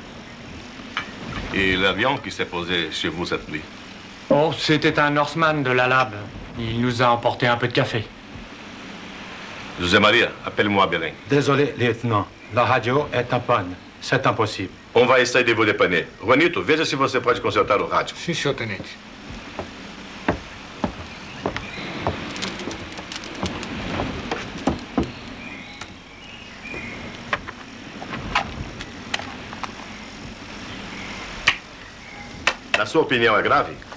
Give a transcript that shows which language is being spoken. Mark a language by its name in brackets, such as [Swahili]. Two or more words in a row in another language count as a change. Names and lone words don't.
[French] Et l'avion qui s'est posé chez vous cette nuit? Oh, c'était un Norseman de la Lab. Il nous a emporté un peu de café. José Maria, appelle-moi Belém. Désolé, lieutenant. La radio est en panne. C'est impossible. On va essayer de vous dépanner. [Portuguese] Juanito, veja se você pode consertar o rádio. Sim, senhor tenente. Na sua opinião, é grave?